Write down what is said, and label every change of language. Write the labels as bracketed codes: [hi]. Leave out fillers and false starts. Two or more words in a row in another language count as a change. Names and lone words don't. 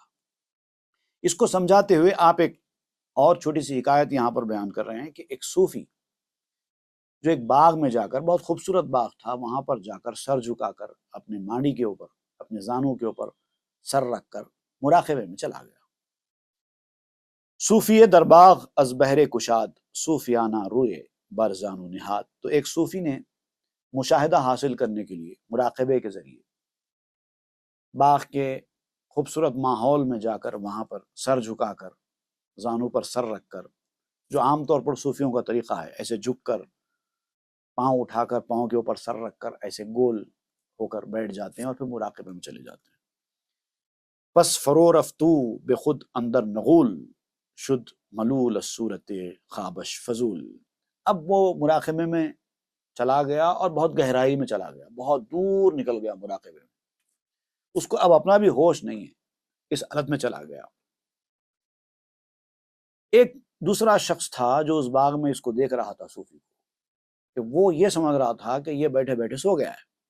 [ur] اس کو سمجھاتے ہوئے آپ ایک اور چھوٹی سی حکایت یہاں پر بیان کر رہے ہیں کہ ایک صوفی جو ایک باغ میں جا کر، بہت خوبصورت باغ تھا، وہاں پر جا کر سر جھکا کر اپنے مانڈی کے اوپر، اپنے زانوں کے اوپر سر رکھ کر مراقبے میں چلا گیا۔ [fa] صوفی در باغ از بہر کشاد صوفیانہ روئے بر زانو نہاد۔ [ur] تو ایک صوفی نے مشاہدہ حاصل کرنے کے لیے مراقبے کے ذریعے باغ کے خوبصورت ماحول میں جا کر وہاں پر سر جھکا کر، زانوں پر سر رکھ کر، جو عام طور پر صوفیوں کا طریقہ ہے، ایسے جھک کر، پاؤں اٹھا کر، پاؤں کے اوپر سر رکھ کر ایسے گول ہو کر بیٹھ جاتے ہیں اور پھر مراقبے میں چلے جاتے ہیں۔ [fa] پس فرو رفتو بے خود اندر نغول شد ملول صورت خوابش فضول۔ [ur] اب وہ مراقبے میں چلا گیا اور بہت گہرائی میں چلا گیا، بہت دور نکل گیا مراقبے میں، اس کو اب اپنا بھی ہوش نہیں ہے، اس حالت میں چلا گیا۔ ایک دوسرا شخص تھا جو اس باغ میں اس کو دیکھ رہا تھا صوفی کو، کہ وہ یہ سمجھ رہا تھا کہ یہ بیٹھے بیٹھے سو گیا ہے۔